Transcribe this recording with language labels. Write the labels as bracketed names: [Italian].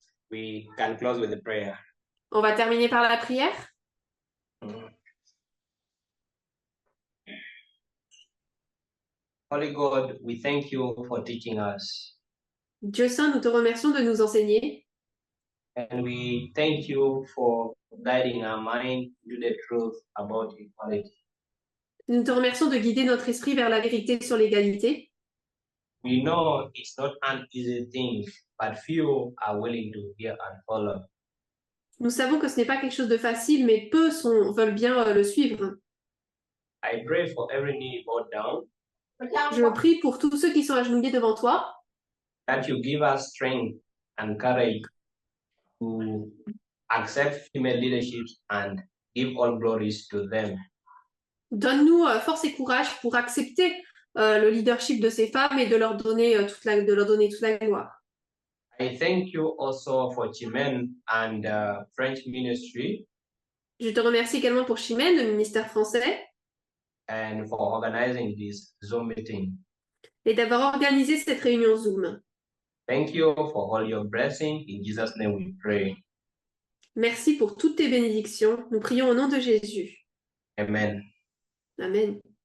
[English] We can close with a prayer. [French] On va terminer par la prière. [English] Holy God, we thank you for teaching us. [French] Dieu Saint, nous te remercions de nous enseigner. [English] And we thank you for guiding our mind to the truth about equality. [French] Nous te remercions de guider notre esprit vers la vérité sur l'égalité. [English] We know it's not an easy thing, but few are willing to hear and follow. [French] Nous savons que ce n'est pas quelque chose de facile, mais peu veulent bien le suivre. [English] I pray for every knee bowed down, [French] Je prie pour tous ceux qui sont agenouillés devant toi, [English] that you give us strength and courage to accept female leadership and give all glories to them. [French] donne-nous force et courage pour accepter le leadership de ces femmes et de leur donner toute la gloire. [English] I thank you also for Chimène and French ministry [French] Je te remercie également pour Chimène, le ministère français, [English] and for organizing this Zoom meeting. [French] et d'avoir organisé cette réunion Zoom. [English] Thank you for all your blessings. In Jesus' name we pray. [French] Merci pour toutes tes bénédictions. Nous prions au nom de Jésus. Amen. Amen.